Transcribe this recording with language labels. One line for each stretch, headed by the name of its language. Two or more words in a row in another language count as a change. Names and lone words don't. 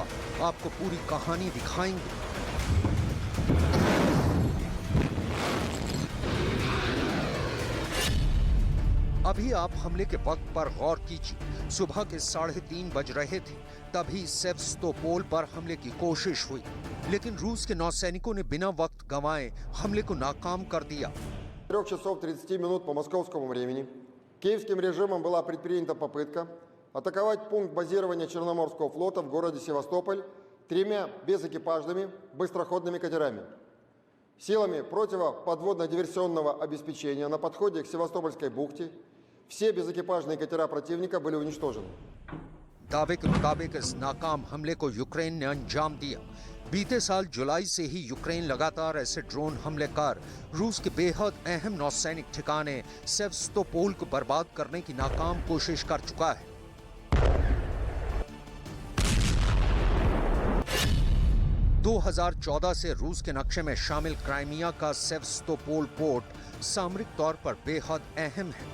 Hindi: आपको पूरी कहानी दिखाएंगे। अभी आप हमले के वक्त पर गौर कीजिए। सुबह के 3:30 बज रहे थे, तभी सेवस्तोपोल पर हमले की कोशिश हुई, लेकिन रूस के नौसैनिकों ने बिना वक्त गंवाए हमले को नाकाम कर दिया।
Russian: 3 часов 30 минут по московскому времени киевским режимом была предпринята попытка атаковать пункт базирования Черноморского флота в городе Севастополь 3 безэкипажными быстроходными катерами. Силами противоподводно-диверсионного обеспечения на подходе к Севастопольской бухте все безэкипажные катера противника были уничтожены.
Hindi: दावे के मुताबिक इस नाकाम हमले को यूक्रेन ने अंजाम दिया। बीते साल जुलाई से ही यूक्रेन लगातार ऐसे ड्रोन हमले कर रूस के बेहद अहम नौसैनिक ठिकाने सेवस्तोपोल को बर्बाद करने की नाकाम कोशिश कर चुका है। दो 2014 से रूस के नक्शे में शामिल क्राइमिया का सेवस्तोपोल पोर्ट सामरिक तौर पर बेहद अहम है।